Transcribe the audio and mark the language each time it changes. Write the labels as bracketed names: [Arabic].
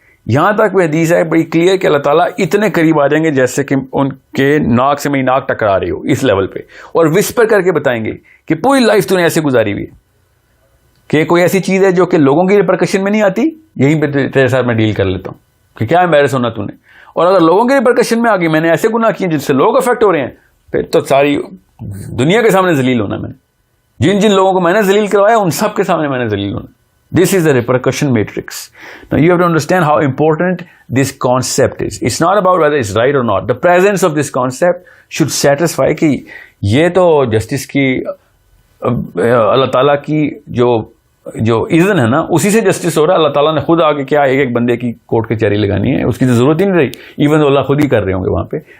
[Urdu] یہاں تک وہ حدیث ہے بڑی کلیئر کہ اللہ تعالیٰ اتنے قریب آ جائیں گے جیسے کہ ان کے ناک سے میری ناک ٹکرا رہی ہو, اس لیول پہ, اور وسپر کر کے بتائیں گے کہ پوری لائف تو نے ایسے گزاری ہوئی ہے کہ کوئی ایسی چیز ہے جو کہ لوگوں کی ریپرکشن میں نہیں آتی, یہیں پہ تیرے ساتھ میں ڈیل کر لیتا ہوں کہ کیا امبیرس ہونا تو نے. اور اگر لوگوں کی ریپرکشن میں آ گئی, میں نے ایسے گناہ کیے جس سے لوگ افیکٹ ہو رہے ہیں, پھر تو ساری دنیا کے سامنے ذلیل ہونا. میں نے جن لوگوں کو میں نے ذلیل کروایا ان سب کے سامنے میں نے ذلیل ہونا. [English] This is the repercussion matrix. Now you have to understand how important this concept is. It's not about whether it's right or not. The presence of this concept should satisfy [Urdu] کہ یہ تو جسٹس کی اللہ تعالیٰ کی جو اذن ہے نا, اسی سے جسٹس ہو رہا ہے. اللہ تعالیٰ نے خود آگے کیا ایک بندے کی کوٹ کچہری لگانی ہے, اس کی تو ضرورت ہی نہیں رہی, ایون اللہ خود ہی کر رہے ہوں گے وہاں پہ.